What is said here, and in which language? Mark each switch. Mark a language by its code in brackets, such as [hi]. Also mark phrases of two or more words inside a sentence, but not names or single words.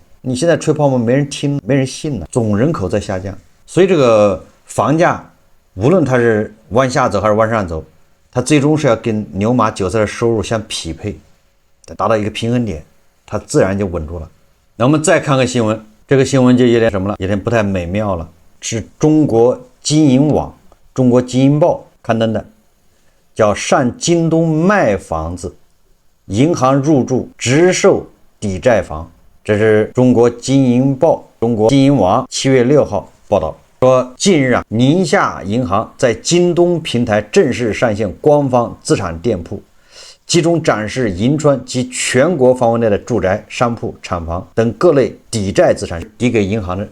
[zh] 你現在吹泡沫沒人聽，沒人信了，總人口在下降，所以這個房價無論它是往下走還是往上走，它最終是要跟牛馬韭菜的收入相匹配，達到一個平衡點，它自然就穩住了。那我們再看個新聞，這個新聞就有點什麼了，有點不太美妙了，是中國經營網、中國經營報刊登的，叫上京東賣房子，銀行入駐直售抵債房。這是中國經營報、中國經營網7月6號報道說，近日寧夏銀行在京東平台正式上線官方資產店鋪，集中展示銀川及全國範圍內的住宅、商鋪、廠房等各類抵債資產抵給銀行的。